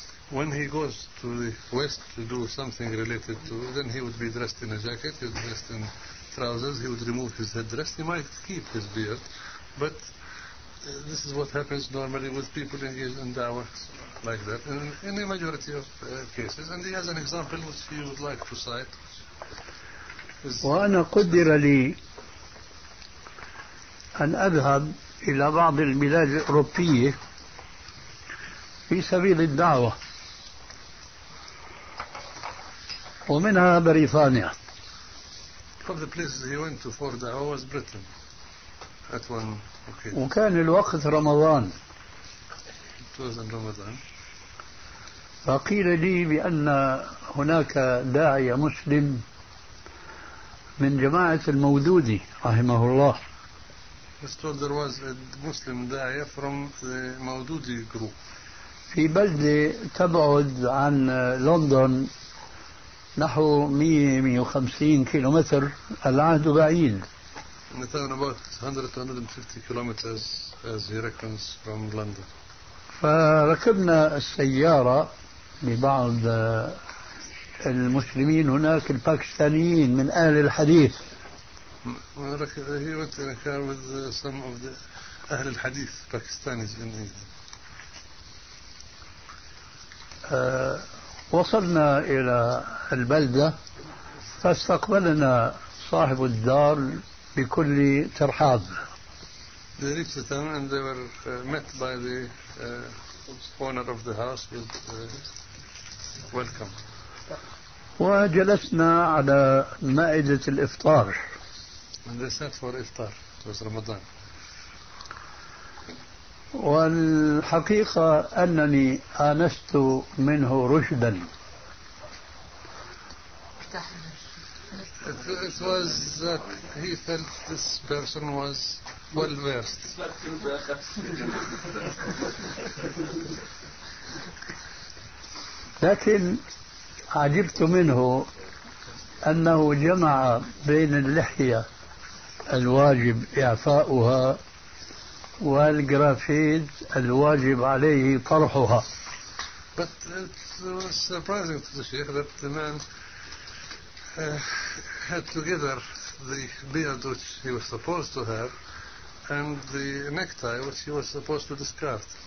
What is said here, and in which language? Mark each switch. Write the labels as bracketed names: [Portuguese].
[English] When he goes to the West to do something related to, then he would be dressed in a jacket, he would be dressed in trousers, he would remove his headdress, he might keep his beard, but this is what happens normally with people engaged in da'wah like that in the majority of cases. And he has an example which he would like to cite. [Arabic] وأنا قدر لي أن أذهب إلى بعض البلاد الأوروبية في سبيل الدعوة، ومنها بريطانيا. [English] One of the places he went to for da'wah was Britain at one. [Arabic] وكان الوقت رمضان. [English] It was in Ramadan. [Arabic] فقيل لي بأن هناك داعية مسلم من جماعة المودودي رحمه الله. [English] He said there was a Muslim da'iya from the Maududi group. [Arabic] في بلدة تبعد عن لندن نحو 150 كيلومتر، العهد بعيد. [English] And it's about 100-150 kilometers, as he reckons, from London. [Arabic] فركبنا السيارة لبعض المسلمين هناك الباكستانيين من أهل الحديث. [English] He went in a car with some of the أهل الحديث, Pakistanis in India. [Arabic] وصلنا إلى البلدة، فاستقبلنا صاحب الدار بكل ترحاب. [English] They reached the town and they were met by the owner of the house with welcome. [Arabic] وجلسنا على مائدة الإفطار. [English] And they sat for إفطار. It was Ramadan. [Arabic] والحقيقة أنني آنست منه رشدا. [English] It was that he felt this person was well versed. [Arabic] لكن عجبت منه أنه جمع بين اللحية الواجب إعفاؤها والجرافيت الواجب عليه طرحها. [English] But it was surprising to the Sheikh that the man had together the beard which he was supposed to have and the necktie which he was supposed to discard.